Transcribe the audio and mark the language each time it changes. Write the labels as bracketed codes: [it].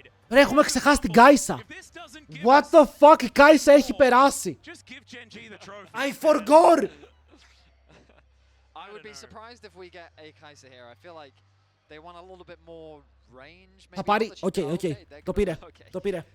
[el] Ρε, έχουμε ξεχάσει την Κάισα. [en] What the fuck, [el] η Κάισα έχει περάσει. [en] I forgot. I would be surprised if we get a Kai'Sa here. I feel like they want a little bit more range. [el] Θα πάρει, οκ, το πήρε, το πήρε.